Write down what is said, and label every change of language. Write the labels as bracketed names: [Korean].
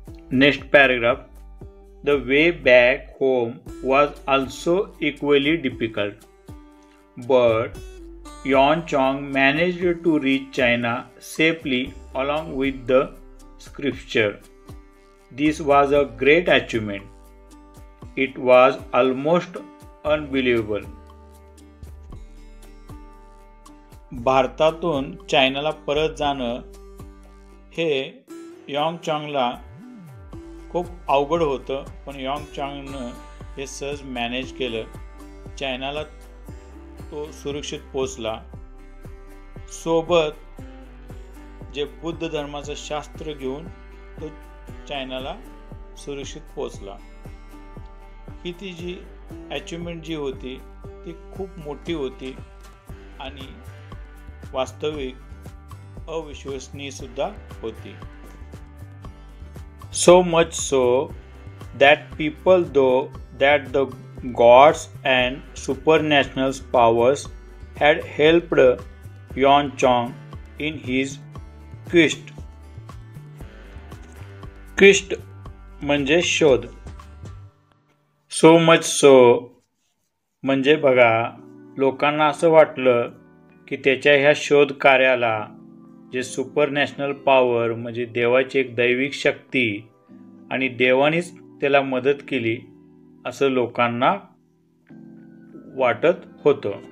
[English] Next paragraph, the way back home was also equally difficult but Yuan Chong managed to reach China safely along with the scripture. This was a great achievement. It was almost unbelievable. [Marathi] भारतातून चायनाला परत जाणं हे यॉंग चॉंगला खूप अवघड होतं, पण यॉंग चॉंगनं हे सहज मॅनेज केलं. चायनाला तो सुरक्षित पोचला. सोबत जे बुद्ध धर्माचं शास्त्र घेऊन तो चायनाला सुरक्षित पोचला. ही ती जी अचिव्हमेंट जी होती ती खूप मोठी होती आणि वास्तविक अविश्वसनीय सुद्धा होती. [English] So much so that people though that the gods and supernatural powers had helped Yuan Chong in his quest. [Marathi] Quest म्हणजे शोध. [English] So much so [Marathi] म्हणजे बघा, लोकांना असं वाटलं की त्याच्या ह्या शोध कार्याला जे सुपरनॅशनल पॉवर म्हणजे देवाची एक दैविक शक्ती आणि देवानेच त्याला मदत केली असं लोकांना वाटत होतं.